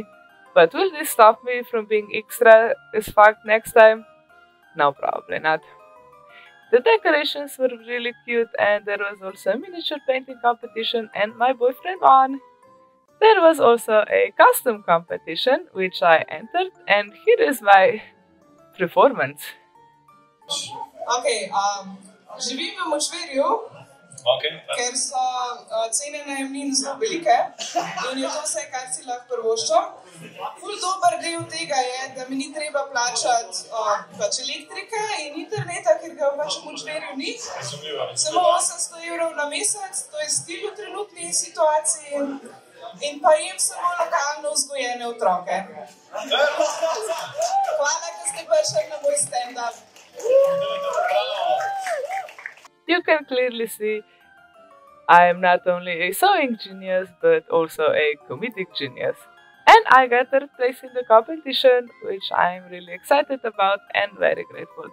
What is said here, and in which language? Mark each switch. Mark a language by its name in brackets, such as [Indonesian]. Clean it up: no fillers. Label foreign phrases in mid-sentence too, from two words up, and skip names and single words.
[English] But will this stop me from being extra as fuck next time? No, probably not. The decorations were really cute, and there was also a miniature painting competition, and my boyfriend won. There was also a costum competition, which I entered, and here is my performance. [Slovenian] Okay, živim v močvirju, ker so cene najemnin zelo velike in je to vse, kar si lahko privoščim. Ful dober del tega je, da mi ni treba plačati pač elektrike in interneta, ker ga pač v močvirju ni. Samo 800 evrov na mesec, to je stil v trenutni situaciji. In pa jem samo lokalno vzgojene otroke. Hvala, da ste prišli na moj stand-up. [English] You can clearly see I am not only a sewing genius, but also a comedic genius. And I got third place in the competition, which I am really excited about and very grateful.